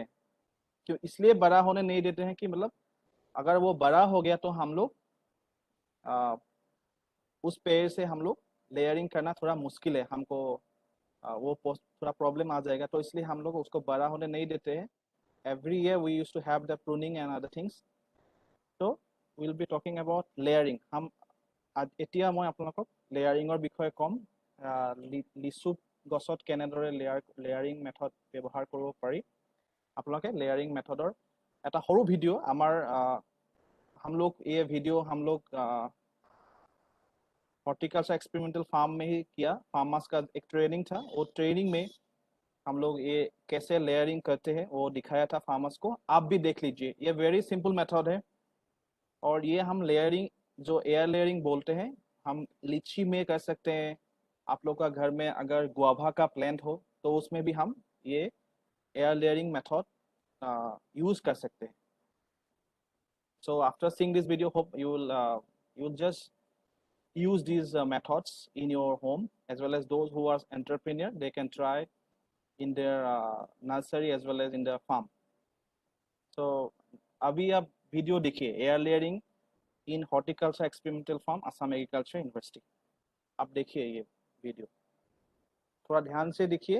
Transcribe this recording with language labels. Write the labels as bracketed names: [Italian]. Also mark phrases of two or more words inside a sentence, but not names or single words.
[Hindi] क्यों इसलिए बड़ा होने नहीं देते हैं कि मतलब अगर वो बड़ा हो गया तो हम लोग उस पेड़ से हम लोग लेयरिंग करना थोड़ा मुश्किल है, हमको वो थोड़ा प्रॉब्लम आ जाएगा। तो इसलिए हम लोग उसको बड़ा होने नहीं देते हैं। [English] every year we use to have the pruning and other things. तो will be talking about layering. [Assamese] हम এতিয়া মই আপোনালোকক লেয়াৰিঙৰ বিষয়ে ক'ম। লিচু গছত কেনেদৰে [English] layering method [Assamese] ব্যৱহাৰ কৰিব পাৰি। আপোনালোকে লেয়াरिং মেথডৰ এটা সৰু ভিডিঅ' আমাৰ [Hindi] हम लोग ये वीडियो हम लोग हॉर्टिकल्चर एक्सपेरिमेंटल फार्म में ही किया। फार्मर्स का एक ट्रेनिंग था, वो ट्रेनिंग में हम लोग ये कैसे लेयरिंग करते हैं वो दिखाया था फार्मर्स को। आप भी देख लीजिए, ये [English] very simple method [Hindi] है। और ये हम लेयरिंग जो [English] air layering [Hindi] बोलते हैं, हम लीची में कर सकते हैं। आप लोग का घर में अगर गुआवा का प्लांट हो तो उसमें भी हम ये [English] air layering method use [Hindi] कर सकते हैं. [English] So after seeing this video, hope you will just use these methods in your home, as well as those who are entrepreneur, they can try in their nursery as well as in their farm. [Hindi] So अभी आप वीडियो देखिए, [English] air layering [Hindi] इन हॉर्टिकल्चर एक्सपेरिमेंटल फार्म असम एग्रीकल्चर यूनिवर्सिटी. आप देखिए ये वीडियो, थोड़ा ध्यान से देखिए.